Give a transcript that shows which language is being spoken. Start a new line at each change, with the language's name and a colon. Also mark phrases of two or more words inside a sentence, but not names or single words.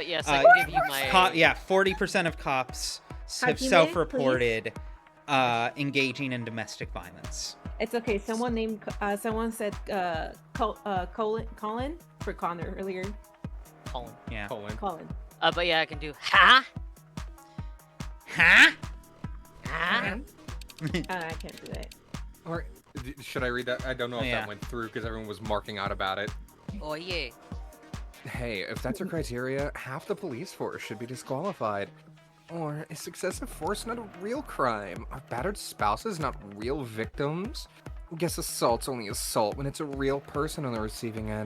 English: But yes, I can give you my... Yeah, 40% of cops have Hajime, self-reported engaging in domestic violence. It's okay. Someone said Colin for Connor earlier. Colin. Yeah. Colin. But yeah, I can do ha. Huh? Ha. I can't do that. Or should I read that? I don't know if Yeah. that went through because everyone was marking out about it. Oh yeah. Hey, if that's your criteria, half the police force should be disqualified. Or is excessive force not a real crime? Are battered spouses not real victims? Guess assault's only assault when it's a real person on the receiving end.